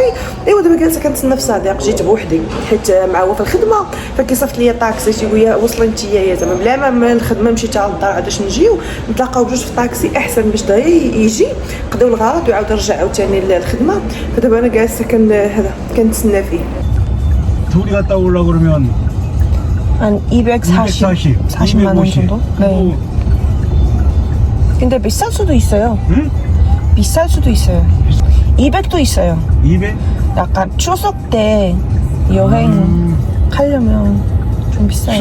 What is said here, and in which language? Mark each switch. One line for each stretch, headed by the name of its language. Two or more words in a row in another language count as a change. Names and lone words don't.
Arabic: ايوا دابا جالسه كنتسنى في صديق جيت بوحدي حيت مع هو في الخدمه فكيصيفط لي طاكسي تيقول لي وصلي نتيا زعما بلا ما من الخدمه مشيت على الدار عاداش نجيو نتلاقاو بجوج في طاكسي احسن باش دغيا يجي قضيو الغرض ويعاود يرجع عاوتاني للخدمه. فدابا انا جالسه كنتسنى فيه.
Korean: 둘이 갔다 오려고 그러면 한 240만 원 정도? 네. 근데 비쌀 수도 있어요. 응? 비쌀 수도 있어요. 200도 있어요. 200? 약간 추석 때 여행 가려면 좀 비싸요.